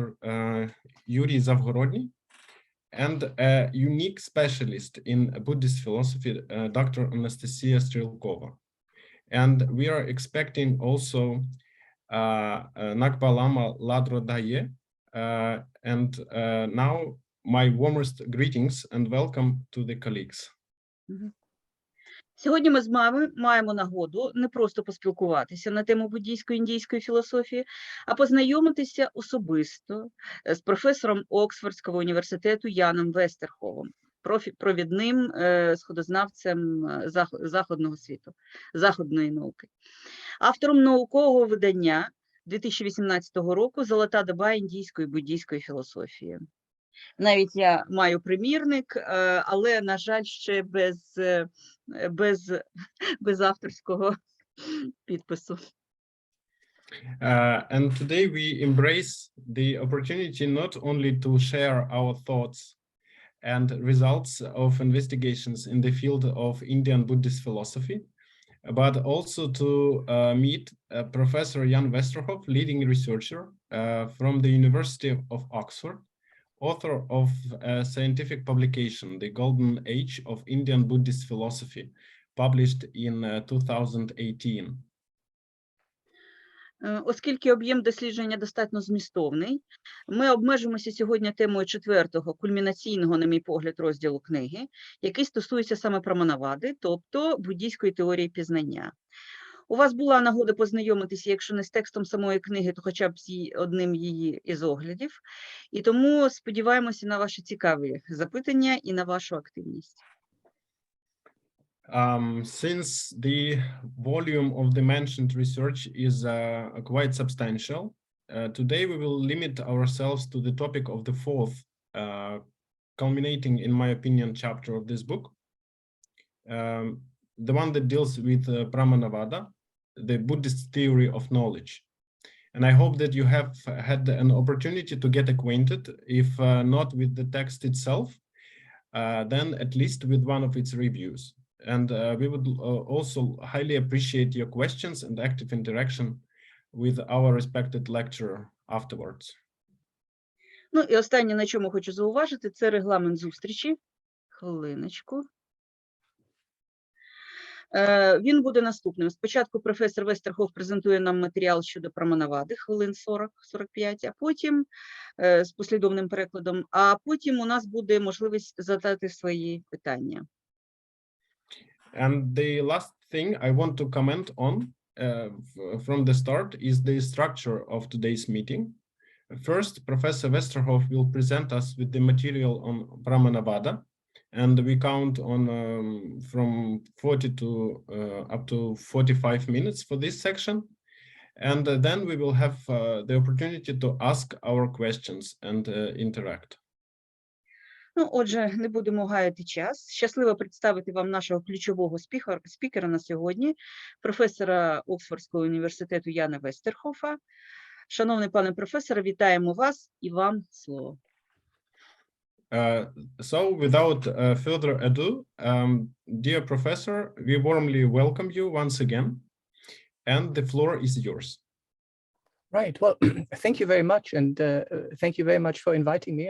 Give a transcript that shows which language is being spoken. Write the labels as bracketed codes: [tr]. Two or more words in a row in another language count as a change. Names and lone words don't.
[en] Yury Zavgorodny, and a unique specialist in Buddhist philosophy, Dr. Anastasia Strelkova. And we are expecting also Nakpalama Ladrodaye. And now my warmest greetings and welcome to the colleagues. [uk] Сьогодні ми з вами маємо нагоду не просто поспілкуватися на тему буддійської індійської філософії, а познайомитися особисто з професором Оксфордського університету Яном Вестергофом, провідним сходознавцем західного світу, західної науки. Автором наукового видання 2018 року «Золота доба індійської буддійської філософії». Навіть я маю примірник, але, на жаль, ще без авторського підпису. [en] And today we embrace the opportunity not only to share our thoughts and results of investigations in the field of Indian Buddhist philosophy, but also to meet Professor Jan Westerhoff, leading researcher from the University of Oxford, author of a scientific publication, The Golden Age of Indian Buddhist Philosophy, published in 2018. [uk] Оскільки об'єм дослідження достатньо змістовний, ми обмежимося сьогодні темою 4-го, кульмінаційного, на мій погляд, розділу книги, який стосується саме Праманавади, тобто буддійської теорії пізнання. У вас була нагода познайомитися, якщо не з текстом самої книги, то хоча б з одним її із оглядів. І тому сподіваємося на ваші цікаві запитання і на вашу активність. [en] Since the volume of the mentioned research is quite substantial, today we will limit ourselves to the topic of the fourth, culminating, in my opinion, chapter of this book, the one that deals with Pramanavala, the Buddhist theory of knowledge. And I hope that you have had an opportunity to get acquainted, if not with the text itself, then at least with one of its reviews. And we would also highly appreciate your questions and active interaction with our respected lecturer afterwards. [uk] Ну і останнє, на чому хочу зауважити, це регламент зустрічі. Хвилиночку. Він буде наступним. Спочатку професор Вестергоф презентує нам матеріал щодо Праманавади, хвилин 40-45, а потім з послідовним перекладом, а потім у нас буде можливість задати свої питання. [en] And the last thing I want to comment on from the start is the structure of today's meeting. First, Professor Westerhoff will present us with the material on Pramanavadi, and we count on from 40 to up to 45 minutes for this section. And then we will have the opportunity to ask our questions and interact. [uk] Ну, отже, не будемо гаяти час. Щасливо представити вам нашого ключового спікера на сьогодні, професора Оксфордського університету Яна Вестерхофа. Шановний пане професоре, вітаємо вас і вам слово. [en] So without further ado, dear professor, we warmly welcome you once again, and the floor is yours. Right. Well, thank you very much, and thank you very much for inviting me.